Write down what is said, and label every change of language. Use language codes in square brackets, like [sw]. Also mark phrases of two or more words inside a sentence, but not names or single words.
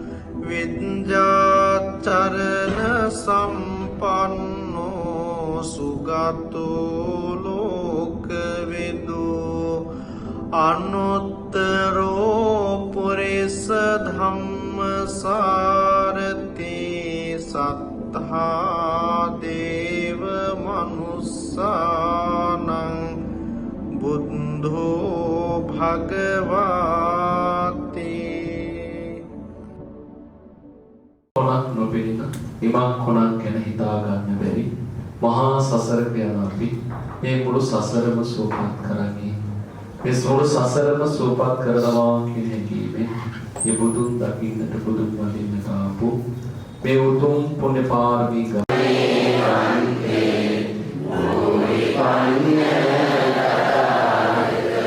[pi] විඤ්ඤාචරණ සම්පන්නෝ සුගතෝ ලෝකවිදෝ අනුත්තරෝ පුරිස ධම්මසාරති සත්තා දේව මනුස්සානං බුද්ධෝ භගවාති [si] කොනක් නොපෙනෙන ඉමා කොනක් ගැන හිතා ගන්න බැරි මහා සසරක යන අපි මේ මුළු සසරම සූපපත් කරන්නේ මේ මුළු සසරම සූපපත් කරනවා කියන හැඟීමෙන් මේ බුදුන් දකින්නට බුදුන් වඳින්නට ආපු මේ උතුම් පුණ්‍ය පාරමී ගමනේ